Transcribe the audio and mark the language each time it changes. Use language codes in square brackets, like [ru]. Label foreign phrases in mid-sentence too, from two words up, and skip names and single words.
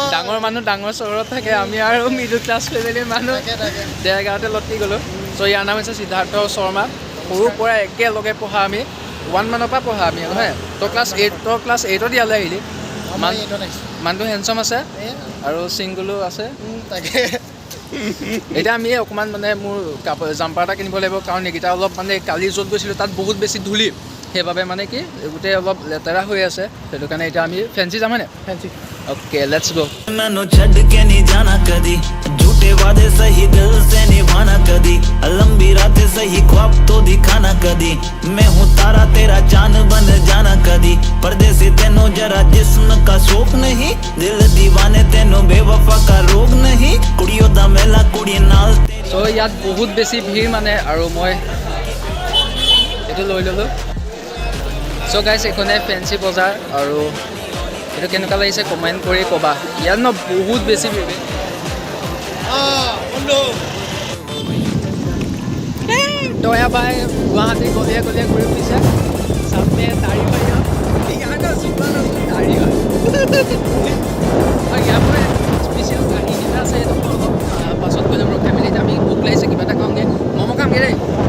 [as] ডাঙৰ মানুহ ডাঙৰ চহৰত থাকে আমি আৰু [en] middle class familyৰ [as] মানুহ দেৰগাঁৱতে লটি গ'লোঁ চ' ইয়াৰ নাম হৈছে সিদ্ধাৰ্থ শৰ্মা সৰুৰ পৰা একেলগে পঢ়া আমি 1 মানৰ পৰা পঢ়া আমি নহয় তই ক্লাছ 8ত ইয়ালৈ আহিলি মানুহটো হেণ্ডচাম আছে আৰু ছিংগুলো আছে তাকে এতিয়া আমি অকণমান মানে মোৰ জাম্পাৰ এটা কিনিব লাগিব কাৰণ এইকেইটা অলপ মানে কালি য'ত গৈছিলোঁ তাত বহুত বেছি ধূলি সেইবাবে মানে কি গোটেই অলপ লেতেৰা হৈ আছে সেইটো কাৰণে এতিয়া আমি ফেঞ্চি যাম হয়নে ফেঞ্চি [en] okay let's go [hi] मैंने छड़ के नहीं जाना कदी झूठे वादे सही दिल से निभाना कदी लंबी रातें सही ख्वाब तो दिखाना कदी मैं हूँ तारा तेरा चांद बन जाना कदी परदेसी तेनो जरा जिस्म का शौक नहीं दिल दीवाने तेनो बेवफा का रोग नहीं [pa] ਕੁੜੀਆਂ ਦਾ ਮੇਲਾ ਕੁੜੀ ਨਾਲ [as] চ' ইয়াত বহুত বেছি ভিৰ মানে আৰু মই এইটো লৈ ল'লোঁ [en] so guys [as] এইখনে ফেঞ্চি বজাৰ আৰু এইটো কেনেকুৱা লাগিছে কমেণ্ট কৰি ক'বা ইয়াত বহুত বেছি ভিৰ দয়া বাই গুৱাহাটী গলিয়ে ঘূৰি ফুৰিছে চামে দাড়ি হয় দাড়ি হয় ইয়াৰ পৰা স্পেচিয়েল গাড়ী এটা আছে এইটো অলপ পাছত গৈ যাম ফেমিলিত আমি ভোক লাগিছে কিবা এটা খাওঁগৈ ম'ম' খামগৈ দেই